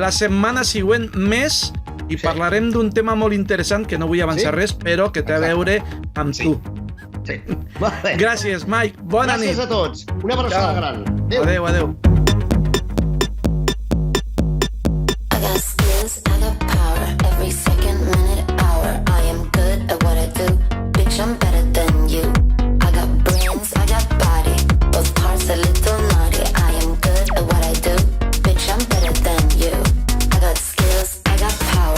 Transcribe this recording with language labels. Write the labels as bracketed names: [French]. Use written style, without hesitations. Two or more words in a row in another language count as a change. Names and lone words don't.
[Catalan] La setmana següent més i parlarem d'un tema molt interessant que no vull avançar res, però que té a veure amb tu. Sí. Gràcies, Mike. Bona nit. Gràcies a tots. Una abraçada gran. Adéu. [English] I got skills, I got power. Every second, minute, hour. I am good at what I do. Bitch, I'm better than you. I got brains, I got body. Both parts a little naughty. I am good at what I do. Bitch, I'm better than you. I got skills, I got power.